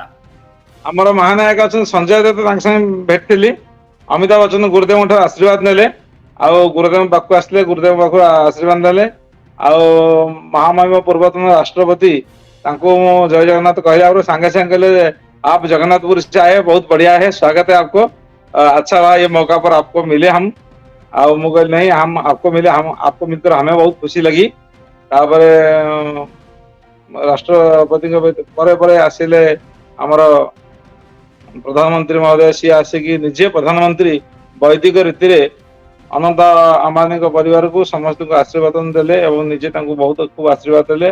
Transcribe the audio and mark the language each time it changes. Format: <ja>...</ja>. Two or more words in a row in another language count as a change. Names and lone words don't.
<or>ଆମର ମହାନାୟକ ଅଛନ୍ତି ସଞ୍ଜୟ ଦତ୍ତ, ତାଙ୍କ ସାଙ୍ଗେ ଭେଟିଥିଲି। ଅମିତାଭ ବଚ୍ଚନ ଗୁରୁଦେବଙ୍କ ଠାରୁ ଆଶୀର୍ବାଦ ନେଲେ। ଆଉ ଗୁରୁଦେବଙ୍କ ପାଖକୁ ଆସିଲେ, ଗୁରୁଦେବଙ୍କ ପାଖରୁ ଆଶୀର୍ବାଦ ନେଲେ। ଆଉ ମହାମହିମ ପୂର୍ବତନ ରାଷ୍ଟ୍ରପତି ତାଙ୍କୁ ମୁଁ ଜୟ ଜଗନ୍ନାଥ କହିଲା ପରେ ସାଙ୍ଗେ ସାଙ୍ଗେ କହିଲେ</or> <hi>आप जगन्नाथपुर से आए, बहुत बढ़िया है, स्वागत है आपको। अच्छा रहा ये मौका पर आपको मिले हम।</hi> <or>ଆଉ ମୁଁ କହିଲି</or> <hi>नहीं, हम आपको मिले, हम आपको मिलकर हमें बहुत खुशी लगी।</hi> <or>ତାପରେ ରାଷ୍ଟ୍ରପତିଙ୍କ ପରେ ପରେ ଆସିଲେ ଆମର ପ୍ରଧାନମନ୍ତ୍ରୀ ମହୋଦୟ। ସିଏ ଆସିକି ନିଜେ ପ୍ରଧାନମନ୍ତ୍ରୀ ବୈଦିକ ରୀତିରେ ଅନନ୍ତ ଆମ୍ବାନୀଙ୍କ ପରିବାରକୁ ସମସ୍ତଙ୍କୁ ଆଶୀର୍ବାଦ ଦେଲେ ଏବଂ ନିଜେ ତାଙ୍କୁ ବହୁତ ଖୁବ ଆଶୀର୍ବାଦ ଦେଲେ।</or>